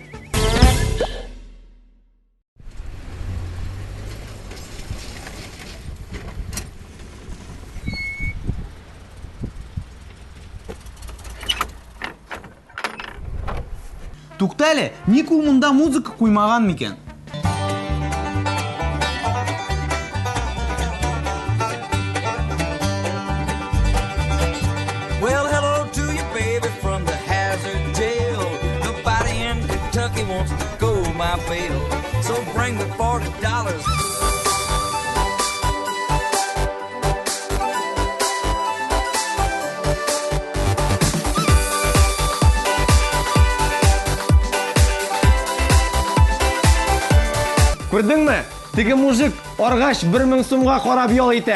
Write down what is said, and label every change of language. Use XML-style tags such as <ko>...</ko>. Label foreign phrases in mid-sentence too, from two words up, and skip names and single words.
<tt>Туктале, ник ул монда музыка куймаган микән?</tt> <en>Well, hello to you, baby, from the hazard jail. Nobody in Kentucky wants to go my bail. So bring the $40.</en> <tt>Күрдеңме? Теге мужик аргач 1000 сумга карап ял итә.</tt>